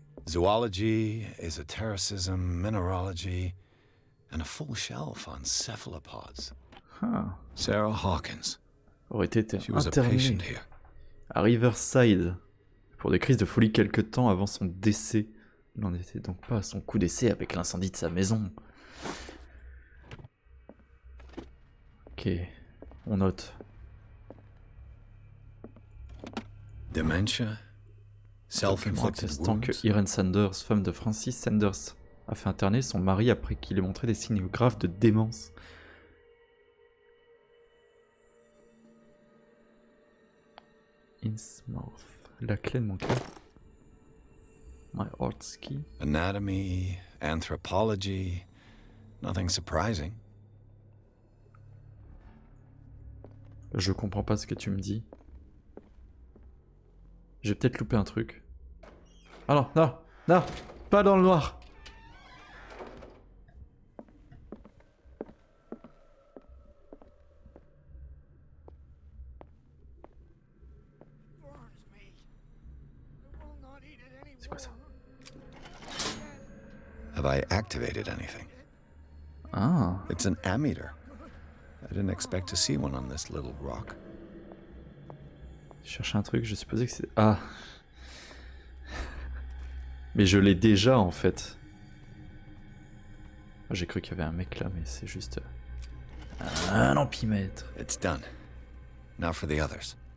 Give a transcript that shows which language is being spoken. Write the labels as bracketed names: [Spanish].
[English] Zoology, esotericism, mineralogy, and a full shelf on cephalopods. Ah. Sarah Hawkins. [French] Aurait été [English] She was a [French] internée [English] patient here. [French] à Riverside pour des crises de folie quelque temps avant son décès. Il n'en était donc pas à son coup d'essai avec l'incendie de sa maison. Ok, on note. [English] Dementia, self-inflicted [French] Attestant que [English] wounds. [French] Irene Sanders, femme de Francis Sanders, a fait interner son mari après qu'il ait montré des signes graves de démence. Innsmouth, la clé de mon cœur. [English] My heart's key. Anatomy, anthropology, nothing surprising. [French] Je comprends pas ce que tu me dis. J'ai peut-être loupé un truc. Ah non, non, non, pas dans le noir. C'est quoi ça? [English] Have I activated anything? Ah. It's an ammeter. I didn't expect to see one on this little rock. [French] Je cherchais un truc, je supposais que c'est... Ah. Mais je l'ai déjà en fait. J'ai cru qu'il y avait un mec là, mais c'est juste... un ampimètre. [English] It's done. Now for the others.